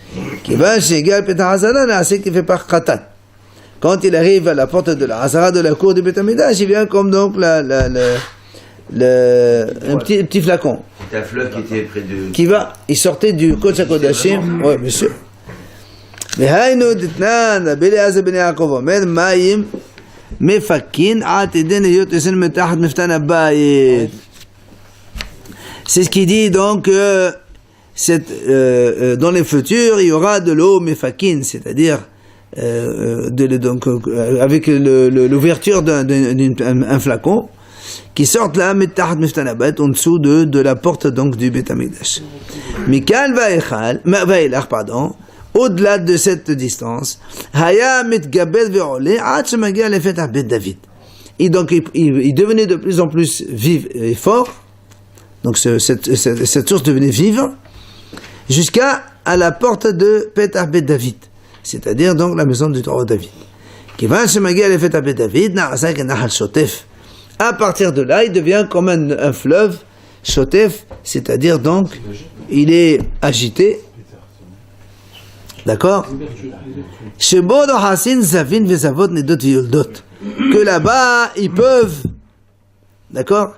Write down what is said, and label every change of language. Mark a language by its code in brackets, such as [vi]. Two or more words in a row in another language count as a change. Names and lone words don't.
[fr] Quand il arrive à la porte de la Hazara de la cour du Beth Amidash, il vient comme donc un petit flacon. C'est un fleuve qui était près de... Il sortait du Kodesh HaKodashim. Oui, bien sûr. [he] והיינו דתנן, רבי אליעזר בן יעקב אומר, מים מפקין עד ידי להיות ישן מתחת מפתן הבית. [fr] C'est ce qui dit donc que dans les futurs, il y aura de l'eau mefakin, c'est-à-dire donc, avec l'ouverture d'un flacon qui sort là, [he] מתחת מפתן הבית, [fr] en dessous de la porte donc du Beth Amikdash. [he] מכאן ואילך, [fr] pardon, au-delà de cette distance, [he] היה מתגבר ועולה עד שמגיע לפתח בית דוד. [fr] Et donc il devenait de plus en plus vif et fort. Donc cette source devenait vive jusqu'à la porte de Petah Bet David, c'est-à-dire donc la maison du roi David. [he] כיון שמגיע לפתח בית דוד נעשה כנחל שוטף. [fr] À partir de là, il devient comme un fleuve shotef, c'est-à-dire donc il est agité. D'accord? Que là-bas, ils peuvent, d'accord?